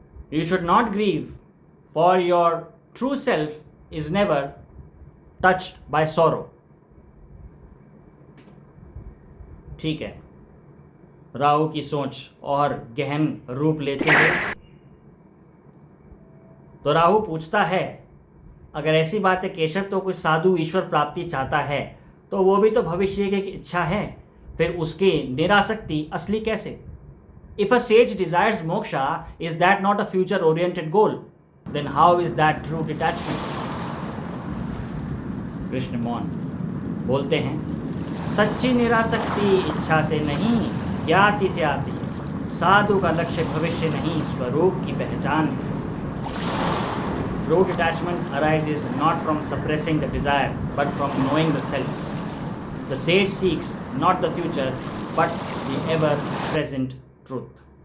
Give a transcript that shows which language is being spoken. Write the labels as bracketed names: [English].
[English] You should not grieve, for your true self is never touched by sorrow. [Hindi] ठीक है, राहु की सोच और गहन रूप लेते हुए तो राहु पूछता है, अगर ऐसी बात है केशव, तो कोई साधु ईश्वर प्राप्ति चाहता है तो वो भी तो भविष्य की इच्छा है, फिर उसकी निरासक्ति असली कैसे? [English] If a sage desires moksha, is that not a future oriented goal? Then how is that true detachment? [Hindi] Krishna मौन बोलते हैं, सच्ची निरासक्ति इच्छा से नहीं, ज्ञाति से आती है। साधु का लक्ष्य भविष्य नहीं, स्वरूप की पहचान है। [English] True detachment arises not from suppressing the desire, but from knowing the self. The sage seeks not the future, but the ever-present truth.